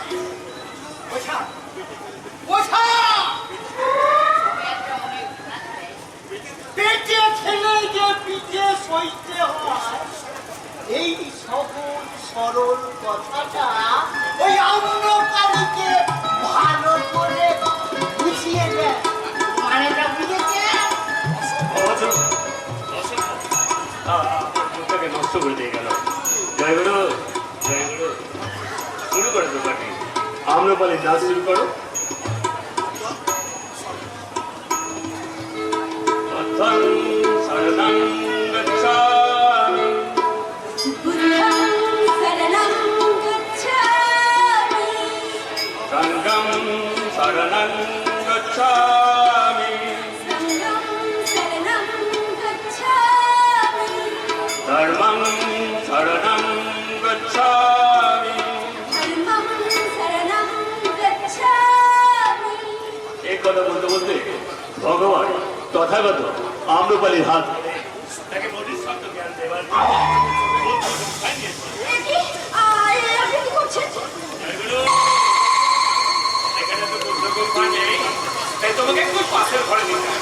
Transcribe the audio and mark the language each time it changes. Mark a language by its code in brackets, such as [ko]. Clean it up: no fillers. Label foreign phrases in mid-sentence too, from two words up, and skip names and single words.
[bn] পেটে খেলে যে পিঠে সইতে হয় এই সহজ সরল কথাটা ওই আম্রপালিকে ভালো করে বুঝিয়ে দেয়। মানেটা বুঝেছে? মুখটাকে নষ্ট করে দিয়ে গেল। জয় গুরু, জয় গুরু। শুরু করে তো পার্টি, আম্রপালি নাচ শুরু করো। [pi] শরণং গচ্ছামি বুদ্ধং শরণং গচ্ছামি সংঘং শরণং গচ্ছামি সংঘং শরণং গচ্ছামি ধর্মং শরণং গচ্ছামি। ধর্মং শরণং গচ্ছামি। [bn] এই কথা বলতে বলতে ভগবান তথাগত আম্রপালির হাত তাকে বোধিসত্ত্ব জ্ঞান দেবার একি আপনি কি করছেন? এখানে তো পুস্তক পাওয়া নেই, তাই তোমাকে একটু পাশের ঘরে নিতে হবে।